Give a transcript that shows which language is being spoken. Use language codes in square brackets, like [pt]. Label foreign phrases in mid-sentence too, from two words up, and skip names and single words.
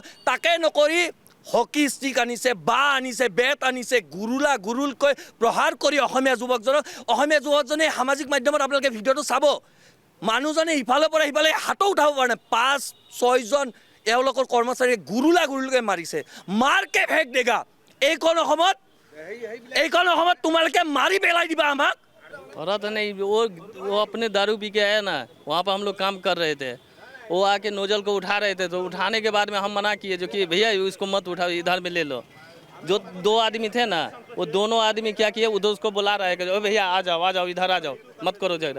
[as] তাকে নকৰি [en] hockey stick [as] আনিছে, বাঁহ আনিছে, বেট আনিছে, গুৰুলকৈ প্ৰহাৰ কৰি অসমীয়া যুৱকজনে সামাজিক মাধ্যমত আপোনালোকে ভিডিঅ'টো চাব, মানুহজনে ইফালৰ পৰা সিফালে হাতো উঠাব পৰা নাই। 5-6জন এওঁলোকৰ কৰ্মচাৰীয়ে গুৰুলকৈ মাৰিছে, [hi] मारके फेंक देगा। [as] এইখন অসমত তোমালোকে মাৰি পেলাই দিবা আমাক? [hi] थोड़ा तो नहीं, वो अपने दारू पी के आया ना, वहाँ पर हम लोग काम कर रहे थे, वो आके नोजल को उठा रहे थे, तो उठाने के बाद में हम मना किए जो कि भैया इसको मत उठाओ, इधर में ले लो। जो 2 आदमी थे ना, वो दोनों आदमी क्या किए, उधर उसको बुला रहा है कि भैया आ जाओ इधर आ जाओ, मत करो झगड़ा।